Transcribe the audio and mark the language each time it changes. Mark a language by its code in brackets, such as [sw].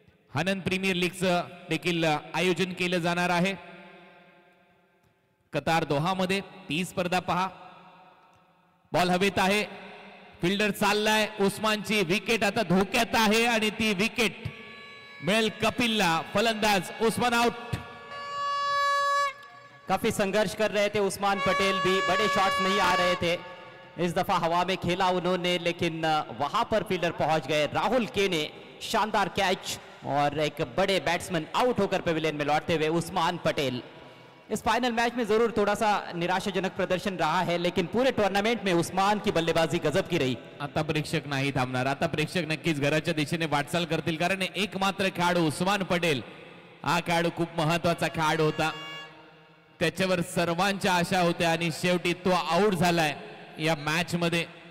[mr] आनंद premier लीगचं देखील आयोजन केलं जाणार आहे कतार दोहामध्ये. ती स्पर्धा पहा. बॉल हवेत आहे, फिल्डर चाललाय, उस्मानची विकेट आता धोक्यात आहे आणि ती विकेट मिळेल कपिलला. फलंदाज उस्मान आउट. [hi] काफी संघर्ष कर रहे थे उस्मान पटेल भी, बड़े शॉट्स नहीं आ रहे थे. इस दफा हवा में खेला उन्होंने, लेकिन वहां पर फील्डर पहुंच गए. राहुल के ने शानदार कैच और एक बड़े बैट्समैन आउट होकर पेविलियन में लौटते हुए उस्मान पटेल. इस फाइनल मैच में जरूर थोड़ा सा निराशाजनक प्रदर्शन रहा है, लेकिन पूरे टूर्नामेंट में उस्मान की बल्लेबाजी गजब की रही. [mr] आता प्रेक्षक नाही थांबणार. आता प्रेक्षक नक्कीच घराच्या दिशेने वाटचाल करतील, कारण एकमात्र खेळाडू उस्मान पटेल हा खेळाडू खूप महत्वाचा खेळाडू होता. त्याच्यावर सर्वांच्या आशा होत्या आणि शेवटी तो आउट झालाय या मॅच मध्ये.